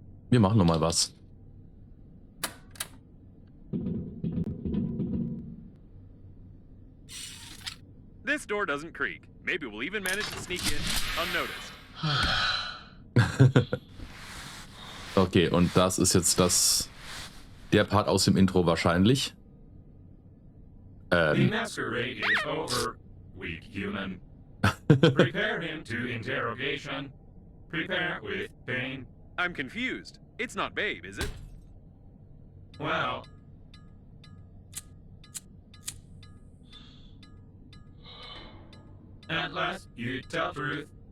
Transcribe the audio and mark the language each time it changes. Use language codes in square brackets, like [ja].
[de] Wir machen noch mal was. [en] This door doesn't creak. Maybe we'll even manage to sneak in unnoticed. [de] Okay, und das ist jetzt der Part aus dem Intro wahrscheinlich. [en] The masquerade is over, weak human. Prepare him to interrogation. Prepare with pain. I'm confused. It's not Babe, is it? Well, at last you tell truth.